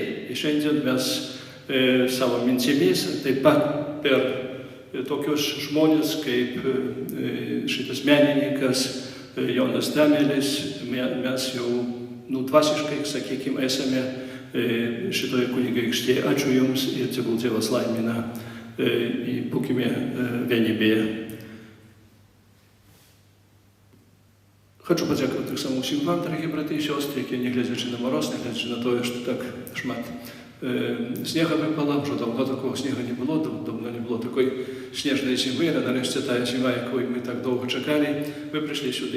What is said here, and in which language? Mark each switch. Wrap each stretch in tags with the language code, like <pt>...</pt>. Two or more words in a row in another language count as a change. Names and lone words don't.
<lt>Ir šiandien mes savo mintimis, taip pat per tokius žmonės kaip šitas menininkas Jonas Damelis, mes jau dvasiškai, sakykime, esame šitoje kunigaikštėje. Ačiū Jums ir tegul Dievas laimina. Būkime vienybėje.</lt> <uk>Хочу подякувати так само всім вам, дорогі брати і сестри, які, не глядячи на мороз, не глядячи на те, що так шмат снега випало, вже давно такого снігу не було, давно не було такої сніжної зими, а нарешті та зима, якої ми так довго чекали, ви прийшли сюди.</uk>